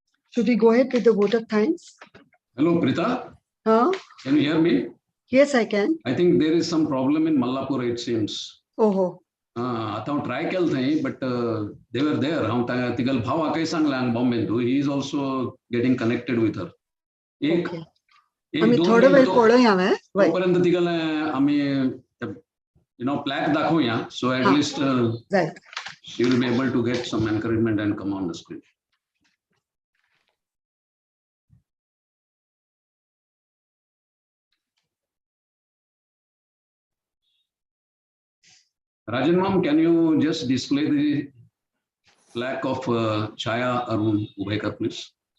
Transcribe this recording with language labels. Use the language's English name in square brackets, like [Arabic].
[English] Should we go ahead with the vote of thanks? Hello, Prita. Huh? Can you hear me? Yes, I can. I think there is some problem in Mallapur, it seems. Oh. [Goan Konkani] आता हांव try केलें थंय, [English] but they were there. [Goan Konkani] हांव तिगल भावाकय सांगलें हांगा बॉम्बेन. [English] He is also getting connected with her. [Goan Konkani] एक आम्ही थोडा वेळ पळोवया हांवें. तोपर्यंत तिगल आमी plaque दाखोवया. [English] So at least she will be able to get some encouragement and come on the screen. Rajan ma'am, can you just display the plaque of Chaya Arun Ubekar, please?